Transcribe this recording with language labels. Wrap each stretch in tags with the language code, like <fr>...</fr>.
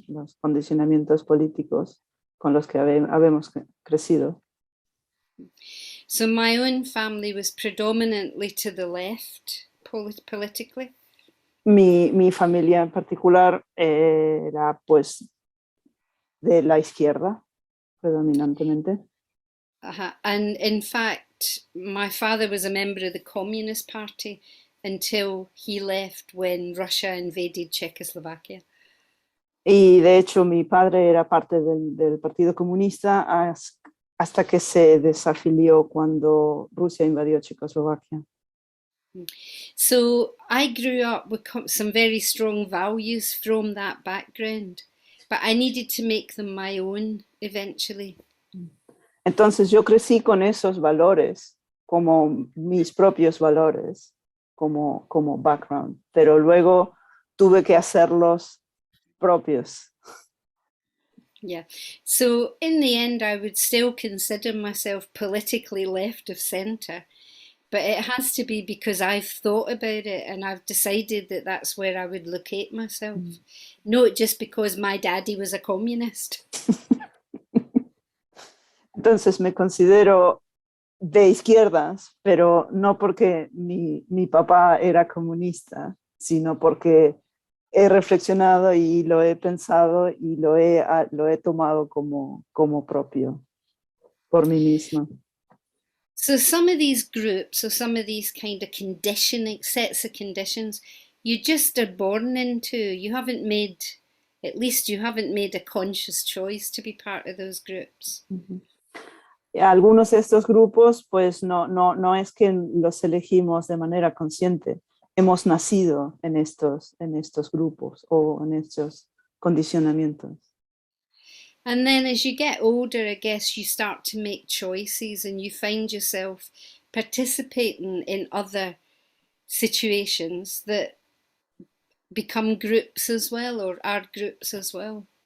<es>Los condicionamientos políticos con los que habemos crecido.</es> <en>So my own family was predominantly to the left politically.</en> <es>Mi familia en particular era pues de la izquierda predominantemente.</es> <en>And in fact, my father was a member of the Communist Party until he left when Russia invaded Czechoslovakia.</en> <es>Y de hecho mi padre era parte del Partido Comunista hasta que se desafilió cuando Rusia invadió Checoslovaquia.</es> <en>So I grew up with some very strong values from that background, but I needed to make them my own eventually.</en> <es>Entonces yo crecí con esos valores como mis propios valores, como background, pero luego tuve que hacerlos propios.</es> <en>Yeah. So in the end, I would still consider myself politically left of centre, but it has to be because I've thought about it and I've decided that that's where I would locate myself, not just because my daddy was a communist.</en> <es>Entonces me considero de izquierdas, pero no porque mi papá era comunista, sino porque he reflexionado y lo he pensado y lo he tomado como propio por mí misma.</es> <en>So some of these groups or some of these kind of conditioning sets of conditions you just are born into. You haven't made, at least you haven't made a conscious choice to be part of those groups.</en> <es>Algunos de estos grupos, pues no es que los elegimos de manera consciente. Hemos nacido en estos grupos o en estos condicionamientos.</es> <en>And then as you get older, I guess you start to make choices and you find yourself participating in other situations that become groups as well or are groups as well.</en>